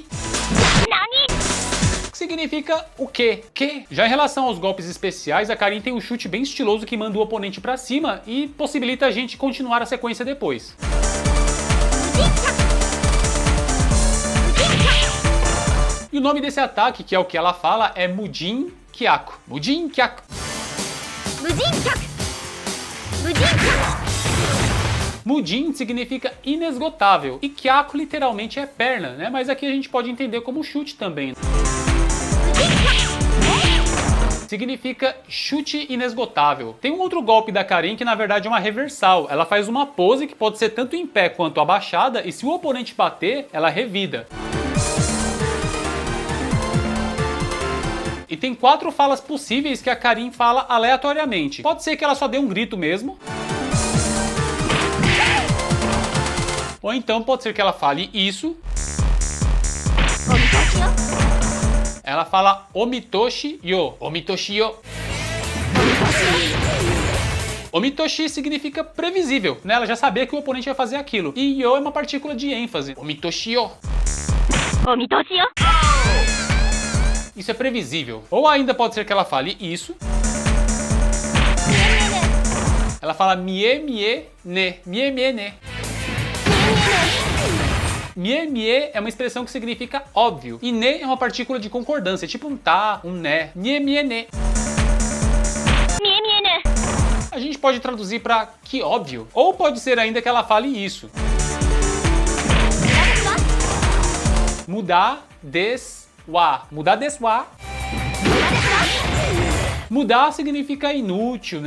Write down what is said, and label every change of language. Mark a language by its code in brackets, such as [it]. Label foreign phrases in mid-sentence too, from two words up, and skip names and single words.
[pt] Nani? Que significa o quê? Que? Já em relação aos golpes especiais, a Karin tem um chute bem estiloso que manda o oponente pra cima e possibilita a gente continuar a sequência depois. E o nome desse ataque, que é o que ela fala, é Mujin Kyaku. Mujin Kyaku. Mujin Kyaku. Mujin Kyaku. Mujin significa inesgotável e Kyaku literalmente é perna, né? Mas aqui a gente pode entender como chute também. Significa chute inesgotável. Tem um outro golpe da Karin que na verdade é uma reversal. Ela faz uma pose que pode ser tanto em pé quanto abaixada e se o oponente bater, ela revida. E tem 4 falas possíveis que a Karin fala aleatoriamente. Pode ser que ela só dê um grito mesmo. Ou então pode ser que ela fale isso. Ela fala [ja] お見通しよ。お見通しよ. [pt] Omitoshi significa previsível, né? Ela já sabia que o oponente vai fazer aquilo. E yo é uma partícula de ênfase. [ja] お見通しよ。お見通しよ. [pt] Isso é previsível. Ou ainda pode ser que ela fale isso. Ela fala [ja] 見え見えね。見え見えね. 見え見え [pt] é uma expressão que significa óbvio. E ne é uma partícula de concordância, tipo um tá, um né. [ja] 見え見えね。見え見えね. [pt] A gente pode traduzir pra que óbvio. Ou pode ser ainda que ela fale isso. [ja] 無駄ですわ。無駄ですわ. [pt] Mudar significa inútil, né?